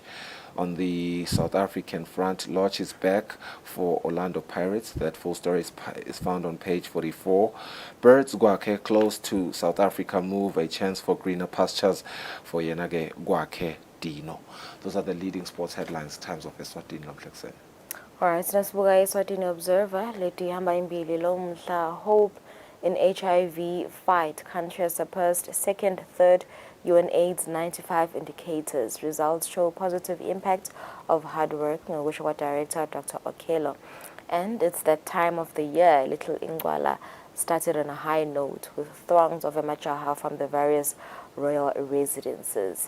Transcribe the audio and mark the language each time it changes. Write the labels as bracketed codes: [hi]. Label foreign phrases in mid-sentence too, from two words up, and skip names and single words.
[en] On the South African front, Lodge is back for Orlando Pirates. That full story is found on page 44. Birds Gwake close to South Africa move, a chance for greener pastures for Yenage Gwake Dino. Those are the leading sports headlines, Times of Eswatini. [ss] Alright, nasibuka Eswatini Observer, leti hamba imbili lomhla [en] hope in HIV fight. Country has surpassed second, third UN AIDS 95 indicators. Results show positive impact of hard work. [ss] Ngokusho Director Dr. Okelo. [en] And it's that time of the year. Little Ingwala started on a high note with throngs of Emachaha from the various royal residences.